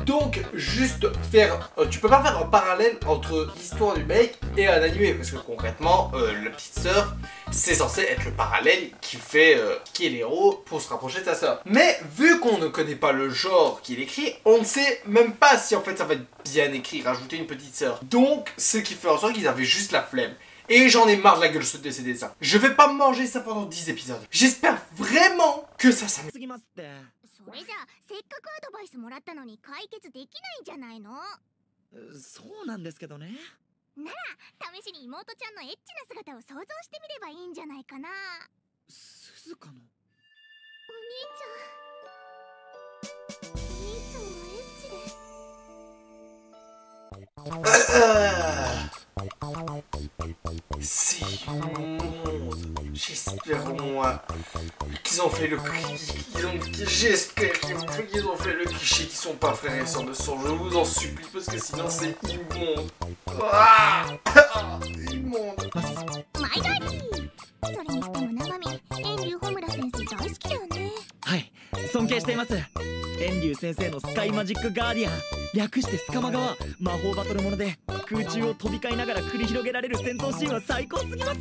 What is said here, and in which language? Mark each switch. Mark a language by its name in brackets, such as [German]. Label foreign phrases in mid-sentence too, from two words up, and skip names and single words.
[French] Donc juste faire, tu peux pas faire un parallèle entre l'histoire du mec et un animé parce que concrètement la petite sœur c'est censé être le parallèle qui est l'héros pour se rapprocher de sa sœur. Mais vu qu'on ne connaît pas le genre qu'il écrit, on ne sait même pas si en fait ça va être bien écrit, rajouter une petite sœur. Donc ce qui fait en sorte qu'ils avaient juste la flemme. Et j'en ai marre de la gueule de ces dessins. Je vais pas manger ça pendant 10 épisodes. J'espère vraiment que ça s'amuse. [Japanese] それじゃあせっかくアドバイスもらったのに解決できないんじゃないの？そうなんですけどね。なら試しに妹ちゃんのエッチな姿を想像してみればいいんじゃないかな。鈴鹿のお兄ちゃんはエッチです。 [French] C'est j'espère moi qu'ils ont fait le j'espère qu'ils ont fait le cliché qu'ils sont pas frères et sœurs de sang, je vous en supplie parce que sinon c'est immonde. Immonde. [Japanese] マイダーリー、それにしても長見、遠流穂村先生大好きだよね。はい、尊敬しています。遠流先生のスカイマジックガーディアン、略してスカマガは魔法バトルもので空中を飛び交いながら繰り広げられる戦闘シーンは最高すぎます。